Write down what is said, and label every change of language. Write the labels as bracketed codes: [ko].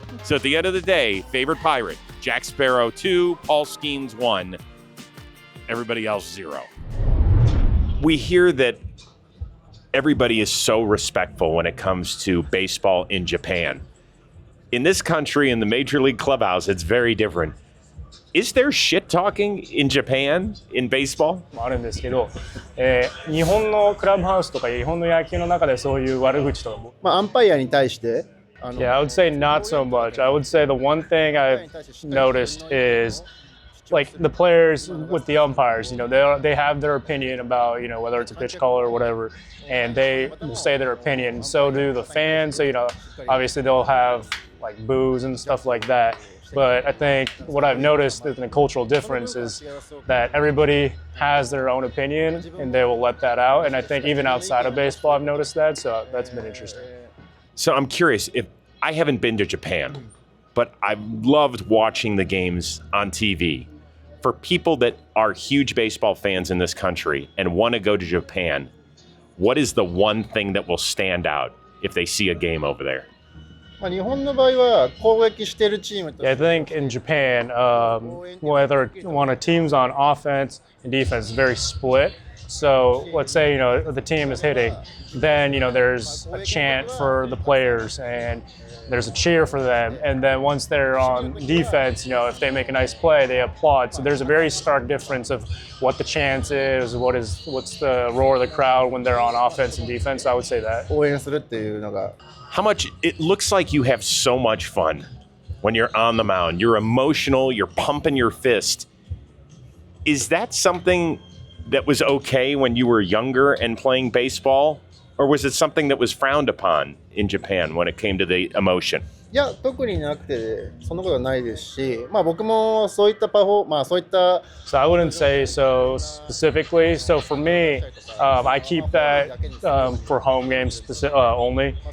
[en] So at the end of the day, favorite pirate, Jack Sparrow 2, Paul Skeens 1, everybody else 0. We hear that everybody is so respectful when it comes to baseball in Japan. In this country, in the Major League clubhouse, it's very different. Is there shit talking in Japan in baseball? [ja] あるんですけど、日本のクラブハウスとか日本の野球の中でそういう悪口とかも。まあアンパイアに対して。 [en] Yeah, I would say not so much. I would say the one thing I've noticed is like the players with the umpires, they have their opinion about, whether it's a pitch call or whatever, and they will say their opinion. So do the fans. So, obviously they'll have like boos and stuff like that. But I think what I've noticed in the cultural difference is that everybody has their own opinion and they will let that out. And I think even outside of baseball, I've noticed that. So that's been interesting. So I'm curious, if I haven't been to Japan, but I've loved watching the games on TV. For people that are huge baseball fans in this country and want to go to Japan, what is the one thing that will stand out if they see a game over there? [ja] 日本の場合は攻撃しているチームと [en] Yeah, I think in Japan, whether one of teams on offense and defense is very split. So let's say, the team is hitting, then, there's a chant for the players and there's a cheer for them. And then once they're on defense, if they make a nice play, they applaud. So there's a very stark difference of what the chant is, what's the roar of the crowd when they're on offense and defense. I would say that. [ja] 応援するっていうのが [en] How much, it looks like you have so much fun when you're on the mound. You're emotional, you're pumping your fist. Is that something that was okay when you were younger and playing baseball? Or was it something that was frowned upon in Japan when it came to the emotion? [ja] いや特になくてそんなことはないですし、僕もそういったそういった [en] So I wouldn't say so specifically. So for me, I keep that for home games only.